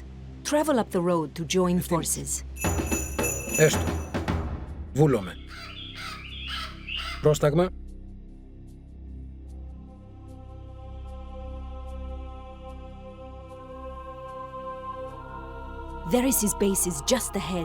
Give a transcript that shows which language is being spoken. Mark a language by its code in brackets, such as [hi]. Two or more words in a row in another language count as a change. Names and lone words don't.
[en] Travel up the road to join forces. [el] Έστω. Βούλομαι. Πρόσταγμα. [en] Theris' base is just ahead.